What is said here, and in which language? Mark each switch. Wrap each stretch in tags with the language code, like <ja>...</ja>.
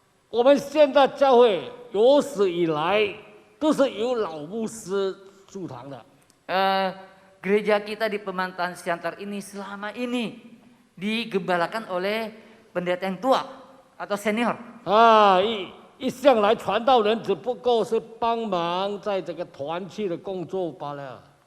<zh>我们现在教会有史以来都是由老牧师驻堂的。</zh> <id>gereja kita di Pematang Siantar ini selama ini digembalakan oleh pendeta yang tua atau senior.</id> <zh>一向来传道人只不过是帮忙在这个团契的工作罢了。</zh>